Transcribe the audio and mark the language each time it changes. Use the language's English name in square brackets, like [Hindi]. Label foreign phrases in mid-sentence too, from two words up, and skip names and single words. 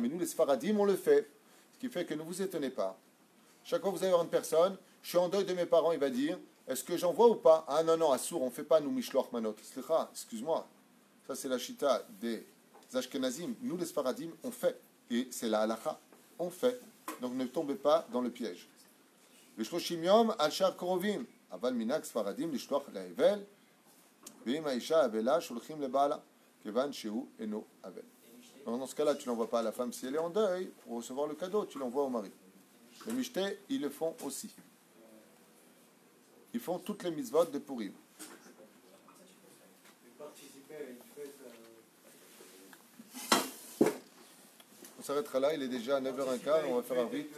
[French] Mais nous, les Sfaradim, on le fait. Ce qui fait que ne vous étonnez pas. Chaque fois que vous allez voir une personne, je suis en deuil de mes parents, il va dire, est-ce que j'envoie ou pas? Ah non, non, Assour, on ne fait pas, nous, [Hebrew] משלוח מנות. [French] Excuse-moi. Ça, c'est la chita des Ashkenazim. Nous, les Sfaradim, on fait. Et c'est la halakha. On fait. Donc ne tombez pas dans le piège. [Hebrew] ושלושים יום על שאר קרובים, אבל מנהג ספרדים לשלוח לאבל, ואם האישה אבלה שולחים לבעלה, כיוון שהוא אינו אבל. [French] Dans ce cas-là, tu n'envoies pas à la femme si elle est en deuil, pour recevoir le cadeau, tu l'envoies au mari. Les Mishté, ils le font aussi. Ils font toutes les mitzvot de Purim. On s'arrêtera là, il est déjà 9h15, on va faire un vite.